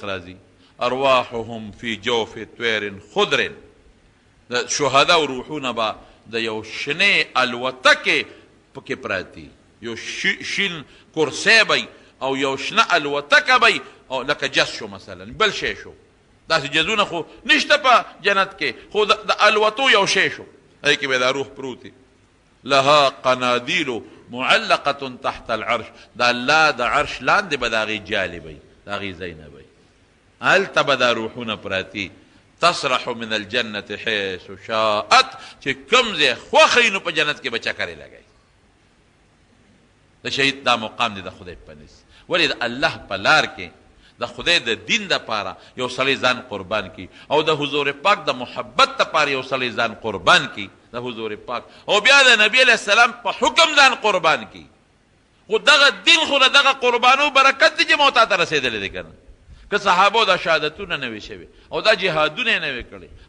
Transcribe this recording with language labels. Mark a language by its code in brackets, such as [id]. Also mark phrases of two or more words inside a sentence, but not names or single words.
[ps] راځي [ar] ارواحهم فی جوف طیر خضر [ps] د شهداو روحونه به د یو شنې الوتکې پکې پراتی یو شین کرسی بی او یو شنه الوتکه بی او لکه جس شو مثلا بل شی شو داسې جزونه خو نشته په جنت کې خو د الوتو یو شی شو هغې کې به دا روح پروتي [ar] لها قنادیل معلقه تحت العرش [ps] د الله د عرش لاندې به د هغې جالې بی د هغې ځای نه بی هلته به دا روحونه پراتی [ar] تصرح من الجنة حيث شاءت [ps] چې کوم ځای خوښوي نو په جنت کې به چکرې لګوي د شهید دا مقام دی د خدای په نس ولې د الله په لار کې د خدای د دین دپاره یو سړی ځان قربان کی او د حضور پاک د محبت دپاره یو سړی ځان قربان کی د حضور پاک او بیا د نبی [ar] علیه السلام [ps] په حکم ځان قربان کی خو دغه دین خو له دغه قربانو برکت دی چې مو تا ته رسېدلی دی که نه که صحابو دا شهادتونه نه وي شوي او دا جهادونه یې نه وي کړي